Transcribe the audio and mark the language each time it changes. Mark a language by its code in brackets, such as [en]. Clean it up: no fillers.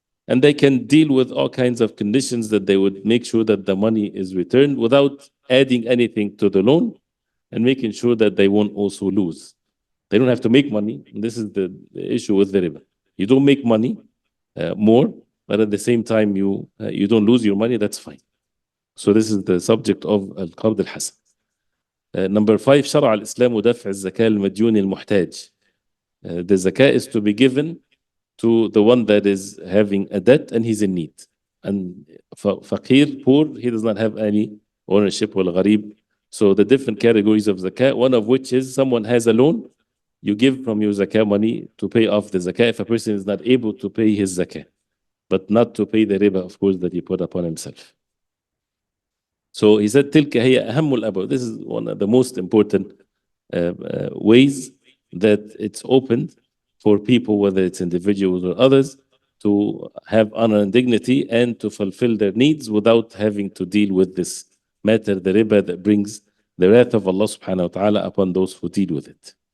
[en] And they can deal with all kinds of conditions that they would make sure that the money is returned without adding anything to the loan, and making sure that they won't also lose. They don't have to make money. And this is the issue with the riba. You don't make money more, but at the same time you don't lose your money, that's fine. So this is the subject of al-qard al-hasan. [ar] Number 5, شرع الإسلام دفع الزكاة المديون المحتاج. [en] The zakah is to be given to the one that is having a debt and he's in need. And faqir, poor, he does not have any ownership, wal gharib, So the different categories of zakat, one of which is someone has a loan, you give from your zakah money to pay off the zakah if a person is not able to pay his zakah, but not to pay the riba, of course, that he put upon himself. So he said, [ar] تلك هي أهم الأبواب. [en] This is one of the most important ways that it's opened for people, whether it's individuals or others, to have honor and dignity and to fulfill their needs without having to deal with this matter, the riba that brings the wrath of Allah subhanahu wa ta'ala upon those who deal with it.